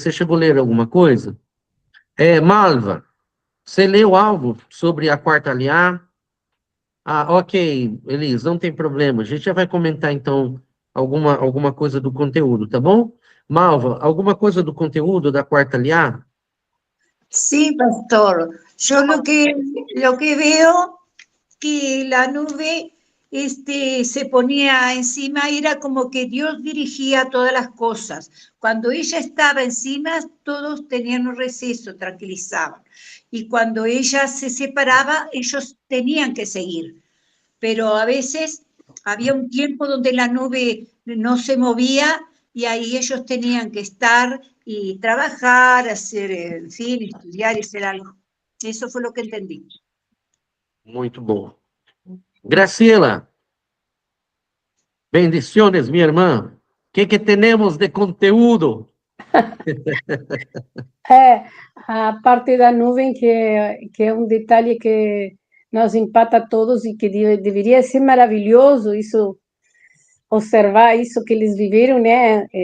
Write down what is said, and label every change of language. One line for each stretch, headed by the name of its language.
Portuguese: Você chegou a ler alguma coisa? Malva, você leu algo sobre a quarta aliá? Ok, Elis, não tem problema. A gente já vai comentar, então, alguma coisa do conteúdo, tá bom? Malva, alguma coisa do conteúdo da quarta aliá?
Spanish: Sí, pastor. Yo lo que veo que la nube se ponía encima, era como que Dios dirigía todas las cosas. Cuando ella estaba encima, todos tenían un receso, tranquilizaban. Y cuando ella se separaba, ellos tenían que seguir. Pero a veces había un tiempo donde la nube no se movía y ahí ellos tenían que estar y trabajar, hacer, en fin, estudiar y hacer algo. Eso fue lo que entendí.
Portuguese: Muito bom. Graciela, bendiciones, minha irmã. O que temos de conteúdo? A parte da nuvem, que é um detalhe que nos empata a todos e que deveria ser maravilhoso isso, observar isso que eles viveram, né?